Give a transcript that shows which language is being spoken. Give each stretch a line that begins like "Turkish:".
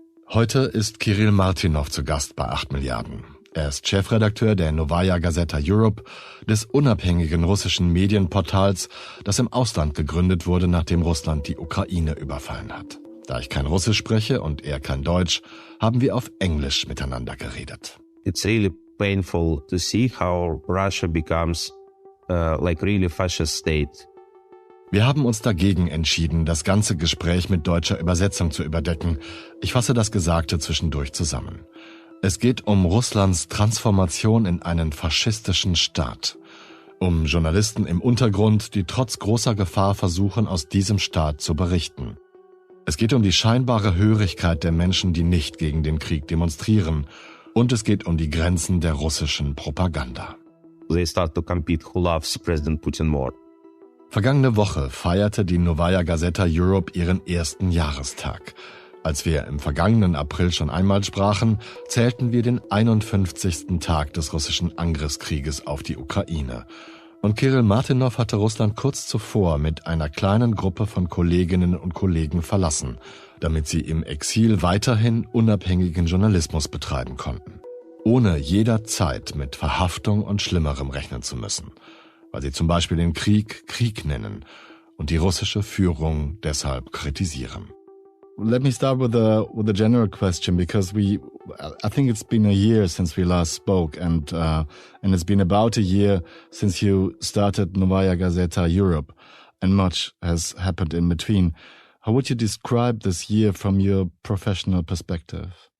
German: Heute ist Kirill Martynov zu Gast bei 8 Milliarden. Er ist Chefredakteur der Nowaja Gaseta Europe, des unabhängigen russischen Medienportals, das im Ausland gegründet wurde, nachdem Russland die Ukraine überfallen hat. Da ich kein Russisch spreche und er kein Deutsch, haben wir auf Englisch miteinander geredet.
English: It's really painful to see how Russia becomes like really fascist state.
German: Wir haben uns dagegen entschieden, das ganze Gespräch mit deutscher Übersetzung zu überdecken. Ich fasse das Gesagte zwischendurch zusammen. Es geht um Russlands Transformation in einen faschistischen Staat. Um Journalisten im Untergrund, die trotz großer Gefahr versuchen, aus diesem Staat zu berichten. Es geht um die scheinbare Hörigkeit der Menschen, die nicht gegen den Krieg demonstrieren. Und es geht um die Grenzen der russischen Propaganda.
English: They start to compete who loves President Putin more.
German: Vergangene Woche feierte die Nowaja Gaseta Europe ihren ersten Jahrestag. Als wir im vergangenen April schon einmal sprachen, zählten wir den 51. Tag des russischen Angriffskrieges auf die Ukraine. Und Kirill Martynov hatte Russland kurz zuvor mit einer kleinen Gruppe von Kolleginnen und Kollegen verlassen, damit sie im Exil weiterhin unabhängigen Journalismus betreiben konnten. Ohne jederzeit mit Verhaftung und Schlimmerem rechnen zu müssen, weil sie zum Beispiel den Krieg Krieg nennen und die russische Führung deshalb kritisieren.
English: Let me start with a general question, because I think it's been a year since we last spoke, and it's been about a year since you started Nowaja Gaseta Europe, and much has happened in between. How would you describe this year from your professional perspective?